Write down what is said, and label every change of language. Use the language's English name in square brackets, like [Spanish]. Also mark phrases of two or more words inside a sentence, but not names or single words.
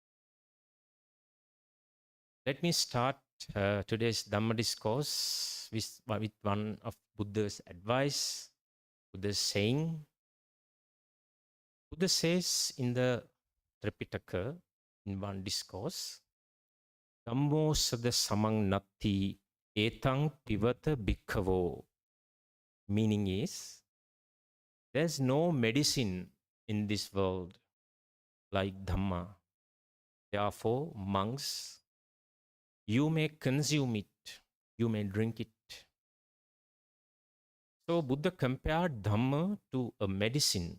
[English] Let me start today's Dhamma discourse with one of Buddha's advice, Buddha's saying. Buddha says in the Tripitaka, in one discourse, [Pali] Dhammo sada samang natti etang pivata bhikkhavo. [English] Meaning is, there's no medicine in this world like Dhamma. Therefore, monks, you may consume it, you may drink it. So Buddha compared Dhamma to a medicine.